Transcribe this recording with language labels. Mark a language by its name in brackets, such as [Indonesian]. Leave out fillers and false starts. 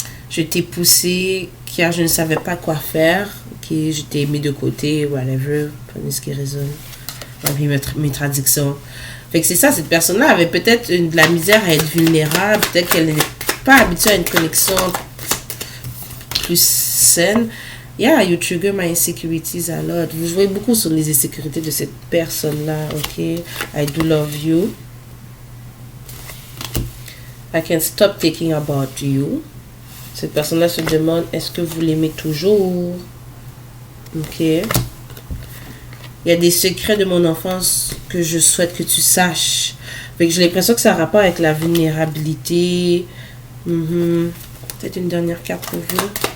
[French] Je t'ai poussé car je ne savais pas quoi faire. Ok, je t'ai mis de côté, whatever. Prenez ce qui résonne. Parmi mes traductions. Fait que c'est ça, cette personne-là avait peut-être de la misère à être vulnérable. Peut-être qu'elle n'est pas habituée à une connexion plus saine. [English] Yeah, you trigger my insecurities a lot. [French] Vous jouez beaucoup sur les insécurités de cette personne-là, ok? [English] I do love you. I can stop thinking about you. [French] Cette personne-là se demande, est-ce que vous l'aimez toujours? Ok. Il y a des secrets de mon enfance que je souhaite que tu saches. Fait que j'ai l'impression que ça a rapport avec la vulnérabilité. Peut-être une dernière carte pour vous.